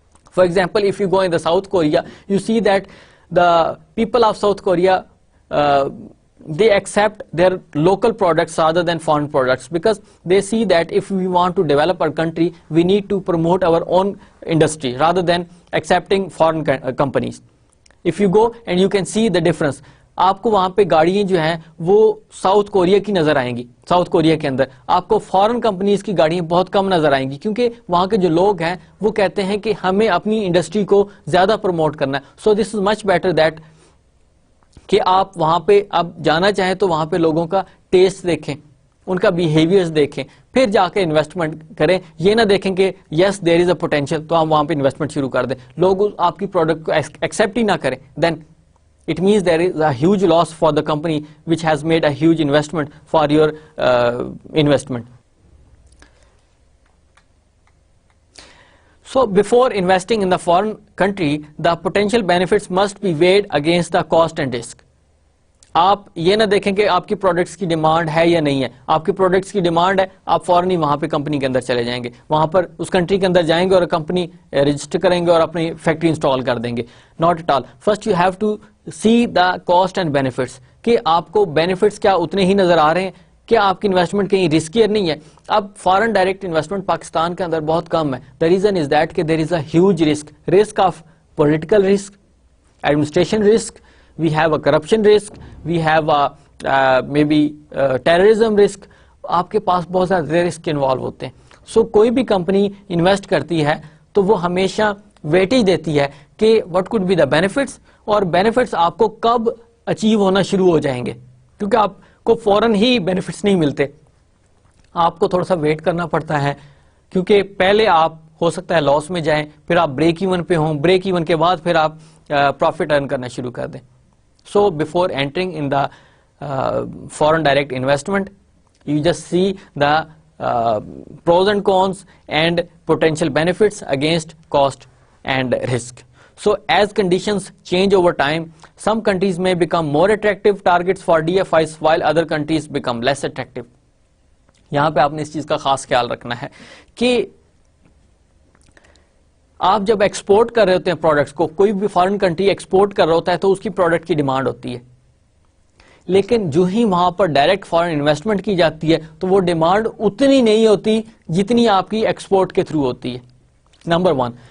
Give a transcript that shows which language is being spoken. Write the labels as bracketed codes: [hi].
[en] For example, if you go in the South Korea, you see that the people of South Korea, they accept their local products rather than foreign products, because they see that if we want to develop our country, we need to promote our own industry rather than accepting foreign companies. If you go and you can see the difference, [ur] آپ کو وہاں پہ گاڑیاں جو ہیں وہ south Korea کی نظر آئیں گی. ساؤتھ کوریا کے اندر آپ کو فارن کمپنیز کی گاڑیاں بہت کم نظر آئیں گی, کیونکہ وہاں کے جو لوگ ہیں وہ کہتے ہیں کہ ہمیں اپنی انڈسٹری کو زیادہ پروموٹ کرنا ہے. [en] so this is much better that [ur] کہ آپ وہاں پہ اب جانا چاہیں تو وہاں پہ لوگوں کا ٹیسٹ دیکھیں, ان کا بیہیویئرز دیکھیں, پھر جا کے انویسٹمنٹ کریں. یہ نہ دیکھیں کہ [en] yes there is a potential [ur] تو ہم وہاں پہ انویسٹمنٹ شروع کر دیں, لوگ آپ کی پروڈکٹ کو ایکسیپٹ ہی نہ کریں, دین [en] it means there is a huge loss for the company which has made a huge investment for your investment. So before investing in the foreign country, the potential benefits must be weighed against the cost and risk. [ur] آپ یہ نہ دیکھیں کہ آپ کی products کی demand ہے یا نہیں ہے. آپ کی پروڈکٹس کی ڈیمانڈ ہے, آپ فوراً ہی وہاں پہ کمپنی کے اندر چلے جائیں گے, وہاں پر اس کنٹری کے اندر جائیں گے اور کمپنی رجسٹر کریں گے اور اپنی فیکٹری انسٹال کر دیں گے. [en] Not at all. First you have to see the cost and benefits, [ur] کہ آپ کو بینیفٹس کیا اتنے ہی نظر آ رہے ہیں, کیا آپ کی انویسٹمنٹ کہیں رسکیئر نہیں ہے. اب فارن ڈائریکٹ انویسٹمنٹ پاکستان کے اندر بہت کم ہے. [en] the reason is that [ur] کہ [en] There is a huge risk of political risk, administration risk, we have a corruption risk, we have a maybe terrorism risk. [ur] آپ کے پاس بہت زیادہ رسک انوالو ہوتے ہیں. سو کوئی بھی کمپنی انویسٹ کرتی ہے تو وہ ہمیشہ ویٹیج دیتی ہے کہ [en] what could be the benefits, [ur] اور بینیفٹس آپ کو کب اچیو ہونا شروع ہو جائیں گے, کیونکہ آپ کو فوراً ہی بینیفٹس نہیں ملتے, آپ کو تھوڑا سا ویٹ کرنا پڑتا ہے, کیونکہ پہلے آپ ہو سکتا ہے لاس میں جائیں, پھر آپ بریک ایون پہ ہوں, بریک ایون کے بعد پھر آپ پروفٹ ارن کرنا شروع کر دیں. [en] So before entering in the foreign direct investment, you just see the pros and cons and potential benefits against cost and risk. So as conditions change over time, some countries may become more attractive targets for DFIs while other countries become less attractive. [ur] یہاں پہ آپ نے اس چیز کا خاص خیال رکھنا ہے کہ آپ جب ایکسپورٹ کر رہے ہوتے ہیں پروڈکٹس کو, کوئی بھی فارن کنٹری ایکسپورٹ کر رہا ہوتا ہے تو اس کی پروڈکٹ کی ڈیمانڈ ہوتی ہے, لیکن جو ہی وہاں پر ڈائریکٹ فارن انویسٹمنٹ کی جاتی ہے تو وہ ڈیمانڈ اتنی نہیں ہوتی جتنی آپ کی ایکسپورٹ کے تھرو ہوتی ہے. نمبر 1.